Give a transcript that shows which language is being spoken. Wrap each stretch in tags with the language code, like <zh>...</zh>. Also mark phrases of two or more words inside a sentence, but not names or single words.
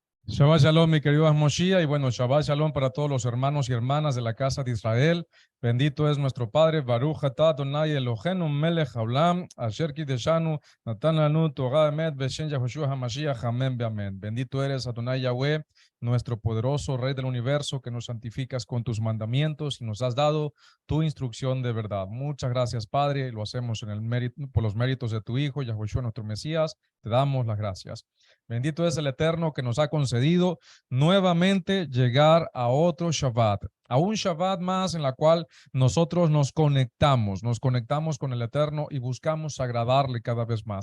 <he>שבת שלום,</he> <es>mi querido Moshiach, y bueno,</es> <he>שבת שלום</he> <es>para todos los hermanos y hermanas de la casa de Israel. Bendito es nuestro Padre,</es> <he>ברוך אתה אדני אלהינו מלך העולם אשר קדשנו נתן לנו תורת אמת בשם Yahushua המשיח,</he> <es>amén, amén. Bendito eres, Adonai Yahweh, nuestro poderoso Rey del universo, que nos santificas con tus mandamientos y nos has dado tu instrucción de verdad. Muchas gracias, Padre, y lo hacemos en el mérito, por los méritos de tu Hijo, Yahushua, nuestro Mesías. Te damos las gracias. Bendito es el Eterno que nos ha concedido nuevamente llegar a otro Shabbat, a un Shabbat más en la cual nosotros nos conectamos con el Eterno y buscamos agradarle cada vez más.</es>